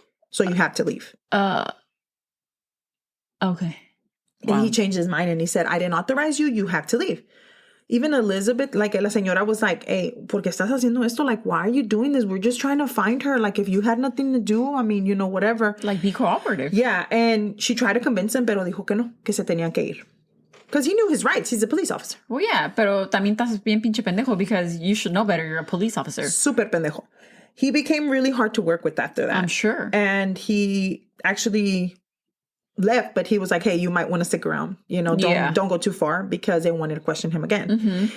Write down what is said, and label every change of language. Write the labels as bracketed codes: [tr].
[en] So you have to leave. Okay. And he changed his mind and he said, I didn't authorize you. You have to leave. Even Elizabeth, like [es] la señora [en] was like, hey, [es] ¿por qué estás haciendo esto? [en] Like, why are you doing this? We're just trying to find her. Like, if you had nothing to do, I mean, you know, whatever. Like, be cooperative. Yeah. And she tried to convince him, [es] pero dijo que no, que se tenían que ir. [en] Because he knew his rights. He's a police officer. Well, yeah, [es] pero también estás bien pinche pendejo [en] because you should know better. You're a police officer. [es] Super pendejo. [en] He became really hard to work with after that. I'm sure. And he actually left, but he was like, hey, you might want to stick around. You know, don't go too far, because they wanted to question him again. Mm-hmm.